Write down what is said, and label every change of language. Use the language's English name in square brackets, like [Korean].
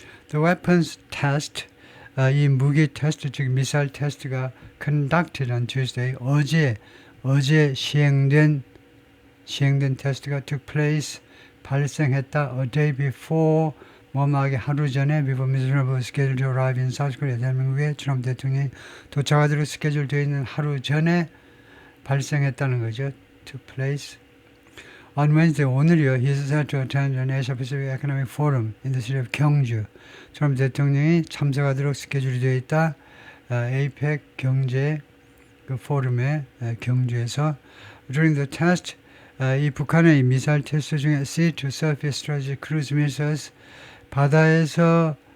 [English] The weapons test, [Korean] 이 무기 테스트, 즉 미사일 테스트가 [English] conducted on Tuesday, [Korean] 어제 시행된 테스트가 [English] took place, 발생했다, a day before, [Korean] 뭐뭐하게 하루 전에, [English] before Mr. scheduled to arrive in South Korea, [Korean] 대한민국에 트럼프 대통령이 도착하도록 스케줄 되어 있는 하루 전에 발생했다는 거죠. [English] took place. On Wednesday, [Korean] 오늘이요, [English] he is set to attend an Asia-Pacific Economic Forum in the city of 경주. [Korean] 트럼프 대통령이 참석하도록 스케줄이 되어 있다. APEC 경제 그 포럼에 경주에서 [English] during the test, [Korean] 이 북한의 미사일 테스트 중에 [English] Sea to Surface Strategy Cruise Missiles, [Korean] 바다에서